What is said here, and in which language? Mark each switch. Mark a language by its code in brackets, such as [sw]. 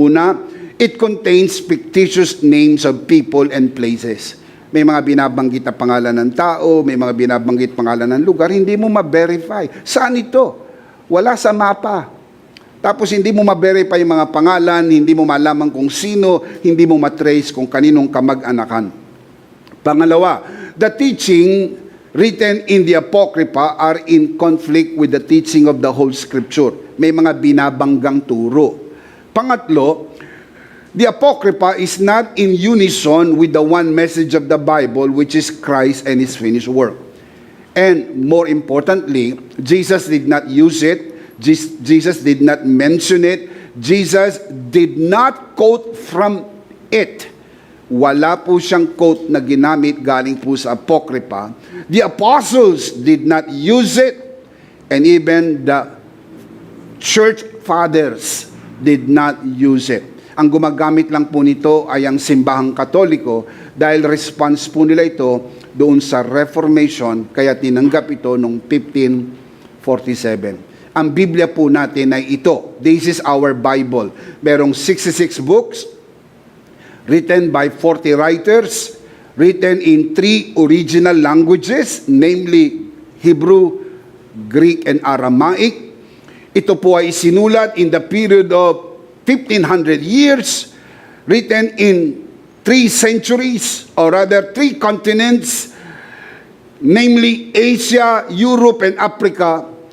[tl] Una, [en] it contains fictitious names of people and places. [tl] May mga binabanggit na pangalan ng tao, may mga binabanggit pangalan ng lugar, hindi mo ma-verify. Saan ito? Wala sa mapa. Tapos hindi mo ma-verify yung mga pangalan, hindi mo malaman kung sino, hindi mo matrace kung kaninong kamag-anakan. Pangalawa, [en] the teaching written in the Apocrypha are in conflict with the teaching of the whole Scripture. [tl] May mga binabanggang turo. Pangatlo, [en] the Apocrypha is not in unison with the one message of the Bible, which is Christ and His finished work. And more importantly, Jesus did not use it. Jesus did not mention it. Jesus did not quote from it. [tl] Wala po siyang quote na ginamit galing po sa Apocrypha. [en] The apostles did not use it, and even the church fathers did not use it. [tl] Ang gumagamit lang po nito ay ang simbahang Katoliko dahil response po nila ito doon sa Reformation, kaya tinanggap ito noong 1547. Ang Biblia po natin ay ito. [en] This is our Bible. [tl] Merong [en] 66 books, written by 40 writers, written in 3 original languages, namely Hebrew, Greek, and Aramaic. [tl] Ito po ay sinulat [en] in the period of 1500 years, written in 3 centuries, or rather 3 continents, namely Asia, Europe, and Africa.